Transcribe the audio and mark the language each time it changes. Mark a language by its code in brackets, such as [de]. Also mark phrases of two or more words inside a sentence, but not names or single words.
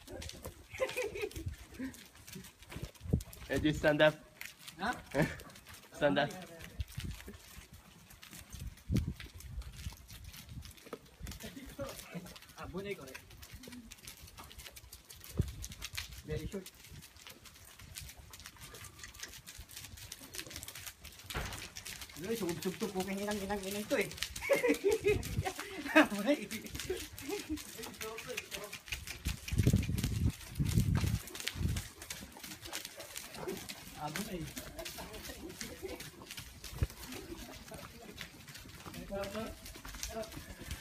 [en] Just stand up. Ha? Stand up. [bik] Abo na eh ko. [en] Very short. [bik] Ay, sugub-sugtog ko kay inang ito eh. Abo na eh. Abo na eh.